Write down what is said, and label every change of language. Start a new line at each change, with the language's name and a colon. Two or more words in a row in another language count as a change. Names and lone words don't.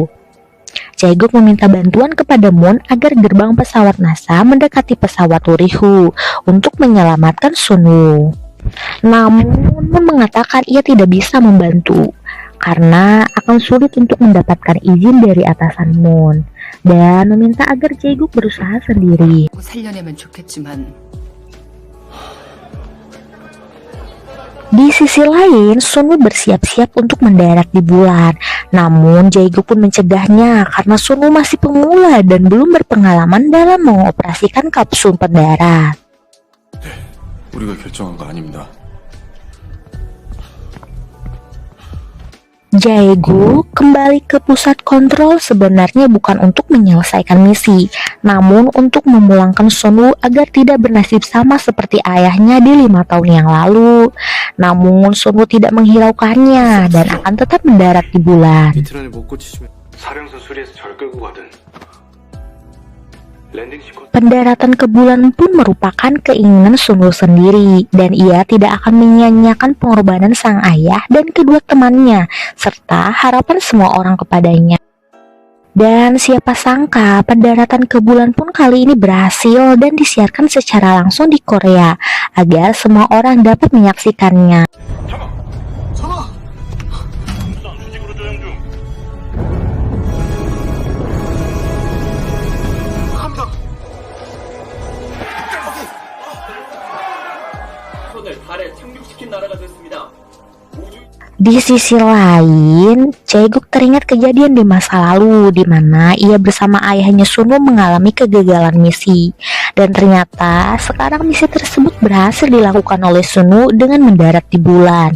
Indonesian: Jae-guk meminta bantuan kepada Moon agar gerbang pesawat NASA mendekati pesawat Wurihu untuk menyelamatkan Sunwoo. Namun, Moon mengatakan ia tidak bisa membantu karena akan sulit untuk mendapatkan izin dari atasan Moon dan meminta agar Jae-guk berusaha sendiri.
Korean: 살려내면 좋겠지만
Indonesian: Di sisi lain, Sunwoo bersiap-siap untuk mendarat di bulan. Namun, Jae-guk pun mencegahnya karena Sunwoo masih pemula dan belum berpengalaman dalam mengoperasikan kapsul pendarat.
Korean: 우리가 결정한 거 아닙니다.
Indonesian: Jae-guk kembali ke pusat kontrol sebenarnya bukan untuk menyelesaikan misi, namun untuk memulangkan Sunwoo agar tidak bernasib sama seperti ayahnya di 5 tahun yang lalu. Namun Sunwoo tidak menghiraukannya dan akan tetap mendarat di bulan.
Korean: 이틀 안에 못 고치시면 사령선 수리해서 절 끌고 가든
English: landing sequence
Indonesian: Pendaratan ke bulan pun merupakan keinginan Sunwoo sendiri dan ia tidak akan menyia-nyiakan pengorbanan sang ayah dan kedua temannya serta harapan semua orang kepadanya. Dan siapa sangka pendaratan ke bulan pun kali ini berhasil dan disiarkan secara langsung di Korea agar semua orang dapat menyaksikannya.
Korean: 전화! 갑니다. 손을 달에 착륙시킨 나라가 됐습니다.
Indonesian: Di sisi lain, Jae-guk teringat kejadian di masa lalu di mana ia bersama ayahnya Sunwoo mengalami kegagalan misi. Dan ternyata sekarang misi tersebut berhasil dilakukan oleh Sunwoo dengan mendarat di bulan.